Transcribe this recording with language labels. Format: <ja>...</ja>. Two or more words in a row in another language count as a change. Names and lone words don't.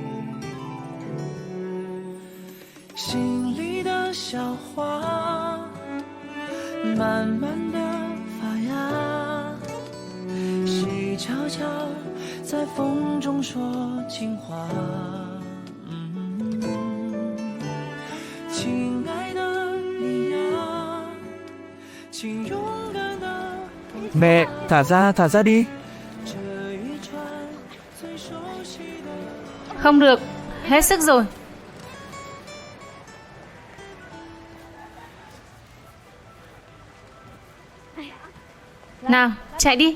<zh>心里的小花，慢慢的发芽，细悄悄在风中说情话。亲爱的你呀，请勇敢的。</zh> <vi>Mẹ, thả ra đi. Không được, hết sức rồi. Nào, chạy đi.</vi>